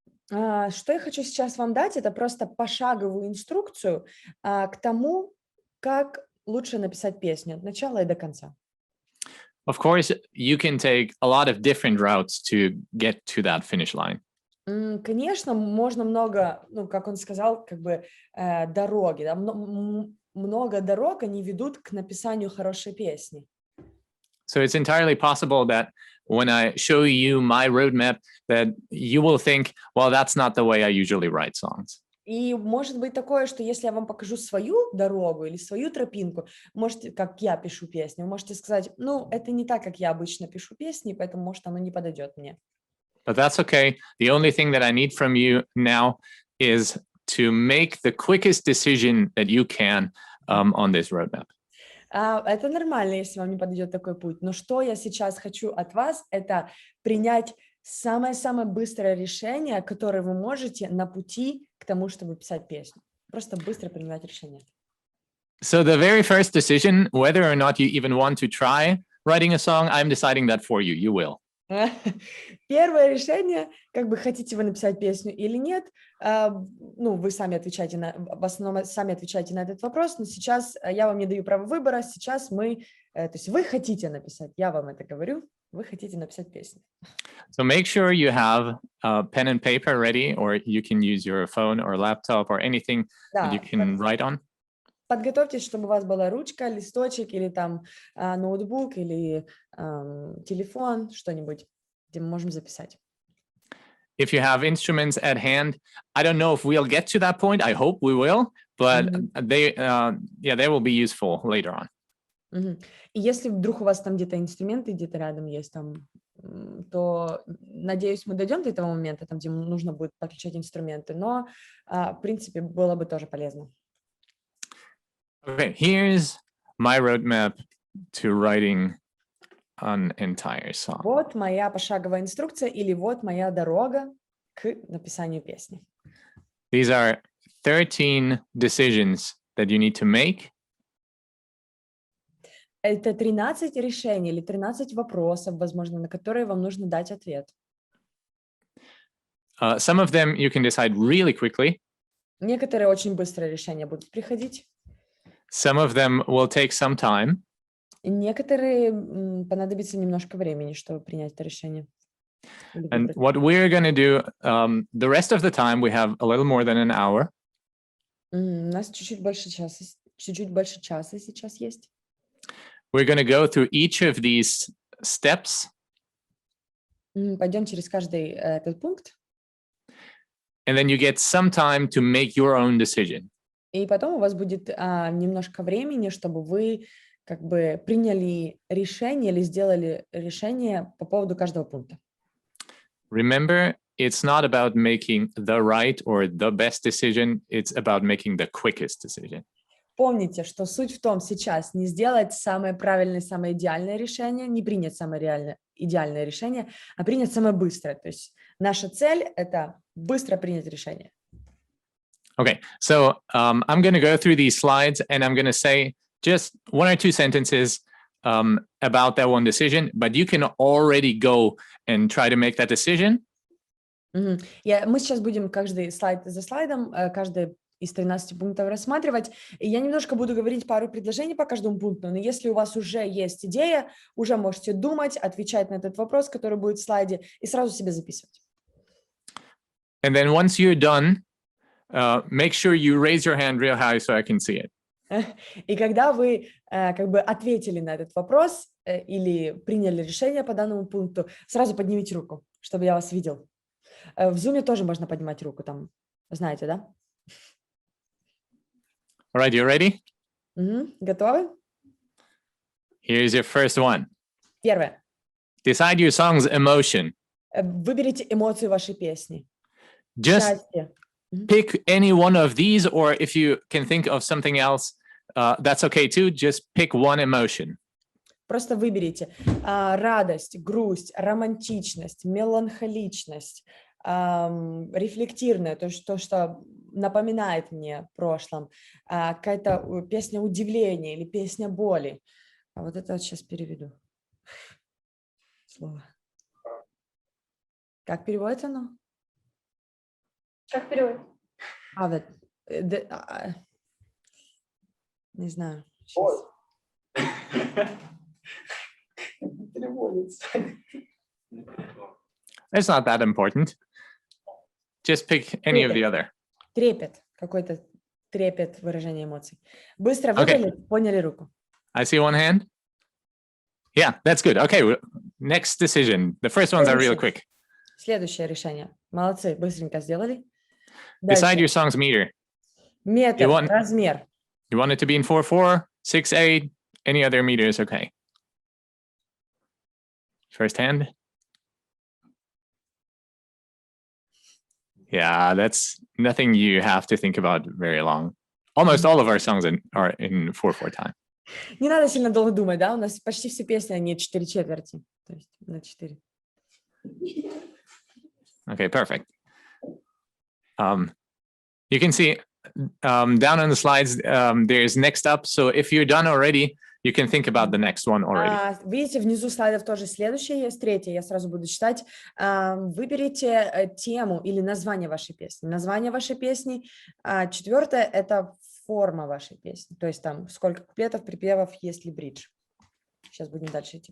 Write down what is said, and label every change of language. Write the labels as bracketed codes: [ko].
[ru] Что я хочу сейчас вам дать, это просто пошаговую инструкцию к тому, как лучше написать песню от начала и до конца. [en] Of course, you can take a lot of different routes to get to that finish line. [ru] Конечно, можно много, как он сказал, как бы дороги, да, много дорог, они ведут к написанию хорошей песни. [en] So it's entirely possible that when I show you my roadmap, that you will think, well, that's not the way I usually write songs. [ru] И может быть такое, что если я вам покажу свою дорогу или свою тропинку, можете, как я пишу песни, вы можете сказать, ну, это не так, как я обычно пишу песни, поэтому, может, оно не подойдет мне. [en] But that's okay. The only thing that I need from you now is to make the quickest decision that you can on this roadmap. [ru] Это нормально, если вам не подойдет такой путь. Но что я сейчас хочу от вас, это принять самое-самое быстрое решение, которое вы можете на пути к тому, чтобы писать песню. Просто быстро принимать решение. [en] So the very first decision, whether or not you even want to try writing a song, I'm deciding that for you. You will. [ru] Первое решение, как бы хотите вы написать песню или нет, ну, вы сами отвечаете в основном сами отвечаете на этот вопрос, но сейчас я вам не даю права выбора, сейчас мы, то есть вы хотите написать, я вам это говорю, вы хотите написать песню. [en] So make sure you have a pen and paper ready, or you can use your phone or laptop or anything that you can write on. [ru] Подготовьтесь, чтобы у вас была ручка, листочек или там ноутбук или телефон, что-нибудь, где мы можем записать. [en] If you have instruments at hand, I don't know if we'll get to that point. I hope we will, but they will be useful later on. [ru] И если вдруг у вас там где-то инструменты где-то рядом есть, там, то, надеюсь, мы дойдем до этого момента, там, где нужно будет подключать инструменты, но, в принципе, было бы тоже полезно. [en] Okay, here's my roadmap to writing an entire song. [ru] Вот моя пошаговая инструкция или вот моя дорога к написанию песни. [en] These are 13 decisions that you need to make. [ru] Это 13 решений или 13 вопросов, возможно, на которые вам нужно дать ответ. [en] Some of them you can decide really quickly. [ru] Некоторые очень быстрые решения будут приходить. [en] Some of them will take some time. [ru] И некоторые понадобится немножко времени, чтобы принять это решение. [en] And what we're going to do, the rest of the time, we have a little more than an hour. [ru] У нас чуть-чуть больше часа сейчас есть. [en] We're going to go through each of these steps. [ru] Пойдем через каждый этот пункт. [en] And then you get some time to make your own decision. [ru] И потом у вас будет немножко времени, чтобы вы как бы приняли решение или сделали решение по поводу каждого пункта. [en] Remember, it's not about making the right or the best decision. It's about making the quickest decision. [ru] Помните, что суть в том сейчас не сделать самое правильное, самое идеальное решение, не принять самое идеальное решение, а принять самое быстрое. То есть наша цель – это быстро принять решение. [en] Okay, so I'm going to go through these slides and I'm going to say just one or two sentences about that one decision, but you can already go and try to make that decision. [ru] Мы сейчас будем каждый слайд за слайдом, каждый из 13 пунктов рассматривать. И я немножко буду говорить пару предложений по каждому пункту, но если у вас уже есть идея, уже можете думать, отвечать на этот вопрос, который будет в слайде, и сразу себе записывать. [en] And then once you're done, make sure you raise your hand real high so I can see it. [ru] И когда вы как бы ответили на этот вопрос или приняли решение по данному пункту, сразу поднимите руку, чтобы я вас видел. В Zoom тоже можно поднимать руку, там, знаете, да? [en] All right, you ready? [ru] Готовы? [en] Here's your first one. [ru] Первое. [en] Decide your song's emotion. [ru] Выберите эмоцию вашей песни. [en] Just pick any one of these, or if you can think of something else, that's okay too. Just pick one emotion. [ru] Просто выберите радость, грусть, романтичность, меланхоличность, рефлективное, то, что напоминает мне о прошлом, какая-то песня удивления или песня боли. А вот это вот сейчас переведу слово. Как переводится оно? Как переводится? Вот, не знаю. Сейчас. [en] It's not that important. Just pick any of the other. [ru] Трепет какой-то, трепет, выражение эмоций. Быстро выбрали, поняли руку. [en] I see one hand. Yeah, that's good. Okay, next decision. The first ones are real quick. [ru] Следующее решение. Молодцы, быстренько сделали. [en] Decide [ru] Дальше. [en] your song's meter. [ru] Метр, [en] You want- [ru] размер. [en] You want it to be in 4/4, 6/8, any other meter is okay. First hand. Yeah, that's nothing you have to think about very long. Almost all of our songs are in 4/4 time. [ru] Не надо сильно долго думать, да? У нас почти все песни, они 4/4. То есть на 4. [en] Okay, perfect. You can see down on the slides, there's next up. So if you're done already, you can think about the next one already. [ru] Видите, внизу слайдов тоже следующее есть, третье, я сразу буду читать. Выберите тему или название вашей песни. Название вашей песни. Четвертое – это форма вашей песни. То есть там сколько куплетов, припевов, есть ли бридж. Сейчас будем дальше идти.